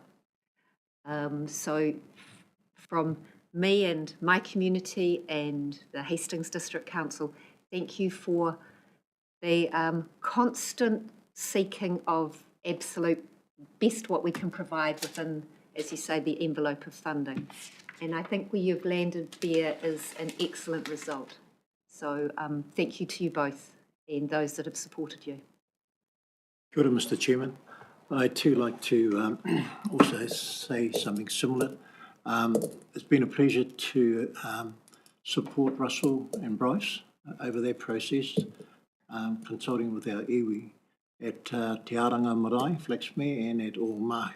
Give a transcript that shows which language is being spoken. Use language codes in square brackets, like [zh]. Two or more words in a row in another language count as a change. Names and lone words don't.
[en] So from me and my community and the Hastings District Council, thank you for the constant seeking of absolute best what we can provide within, as you say, the envelope of funding. And I think where you've landed there is an excellent result. So thank you to you both and those that have supported you. [mi] Kia ora, [en] Mr Chairman. I'd too like to also say something similar. It's been a pleasure to support Russell and Bryce over their process, consulting with our iwi at Te Aranga Marae, Flaxmere, and at Oamahu.